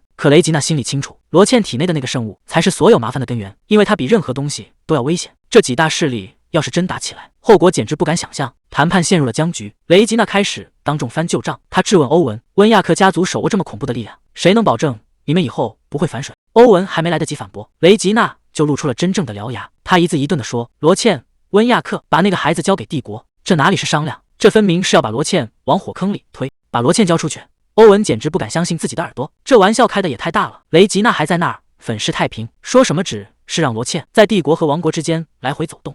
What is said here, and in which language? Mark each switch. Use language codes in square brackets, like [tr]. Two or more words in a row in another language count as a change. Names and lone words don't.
[zh] 可雷吉娜心裡清楚，羅茜體內的那個聖物才是所有麻煩的根源，因為它比任何東西都要危險。這幾大勢力要是真打起來，後果簡直不敢想象。談判陷入了僵局，雷吉娜開始當众翻舊賬，她質問歐文：溫亞克家族手握這麼恐怖的力量，誰能保證你們以後不會反水？歐文還沒來得及反駁，雷吉娜就露出了真正的獠牙，她一字一頓地說：羅茜、溫亞克把那個孩子交給帝國，這哪裡是商量，這分明是要把羅茜往火坑裡推，把羅茜交出去。歐文簡直不敢相信自己的耳朵，這玩笑開得也太大了。雷吉娜還在那兒粉飾太平，說什麼只是讓羅茜在帝國和王國之間來回走動。